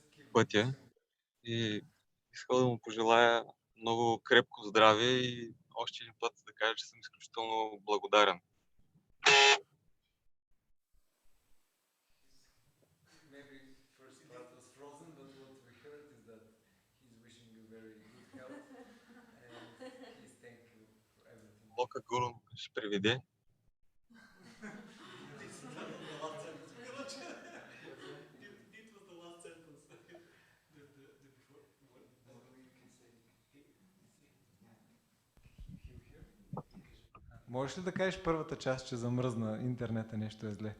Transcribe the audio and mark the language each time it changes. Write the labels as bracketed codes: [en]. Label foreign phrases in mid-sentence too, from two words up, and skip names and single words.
[bg] пътя и искал да му пожелая много крепко здраве и още един път да кажа, че съм изключително благодарен. [en] Maybe first part was frozen, but what we heard is that he's wishing you very good health and he's thank you for everything. [bg] Лока Гуру ще приведе. Можеш ли да кажеш първата част, че замръзна интернета, нещо е зле?